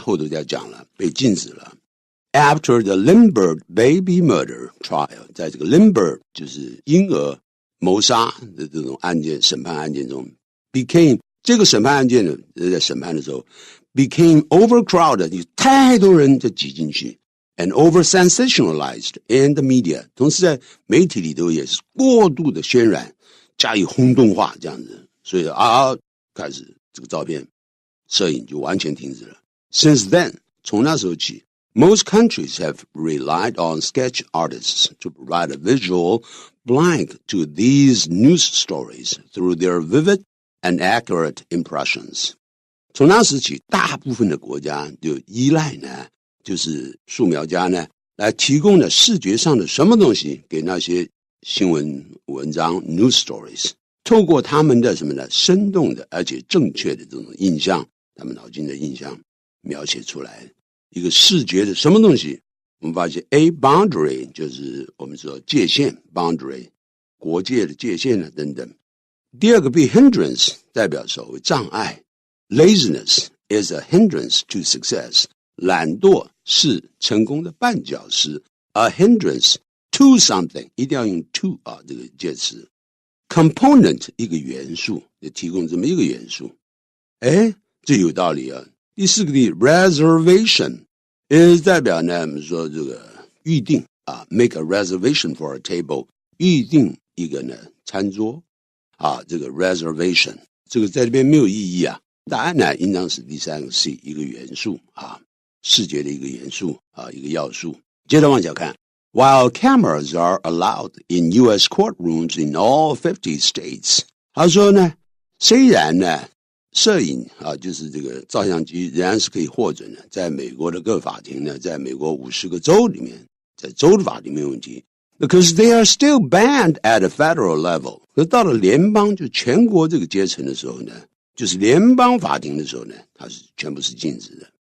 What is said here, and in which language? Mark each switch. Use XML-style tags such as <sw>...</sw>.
<zh>后头就要讲了，被禁止了。</zh> <en>After the Lindbergh baby murder trial，</en> <zh>在这个 Lindbergh 就是婴儿谋杀的这种案件，审判案件中 became 这个审判案件呢，在审判的时候</zh> <en>became overcrowded，</en> <zh>有太多人就挤进去，</zh> <en>and over-sensationalized in the media，</en> <zh>同时在媒体里头也是过度的渲染，加以轰动化这样子，所以开始这个照片摄影就完全停止了。</zh> <en>Since then，</en> <zh>从那时候起，</zh> <en>most countries have relied on sketch artists to provide a visual blank to these news stories through their vivid and accurate impressions。</en> <zh>从那时起，大部分的国家就依赖呢，就是素描家呢来提供的视觉上的什么东西给那些新闻文章</zh> <en>news stories，</en> <zh>透过他们的什么呢，生动的而且正确的这种印象，他们脑筋的印象描写出来一个视觉的什么东西。我们发现 A boundary 就是我们说界限 boundary， 国界的界限等等。第二个 B hindrance 代表所谓障碍，</zh> <en>laziness is a hindrance to success，</en> <zh>懒惰是成功的绊脚石，</zh> <en>a hindrance to something</en> <zh>一定要用 to 这个介词。 component 一个元素，就提供这么一个元素，这有道理啊。第四个 reservation is 代表呢，我们说这个预定</zh> <en>make a reservation for a table，</en> <zh>预定一个呢餐桌这个 reservation 这个在这边没有意义啊。答案呢应当是第三个 C， 一个元素视觉的一个元素一个要素。接着往下看，</zh> <en>While cameras are allowed in U.S. courtrooms in all 50 states，</en> <zh>他说呢，虽然呢摄影就是这个照相机仍然是可以获准的，在美国的各法庭呢，在美国50个州里面，在州的法庭没有问题。</zh> <en>Because they are still banned at a federal level，</en> <zh>可到了联邦就全国这个阶层的时候呢，就是联邦法庭的时候呢，它是全部是禁止的。</zh>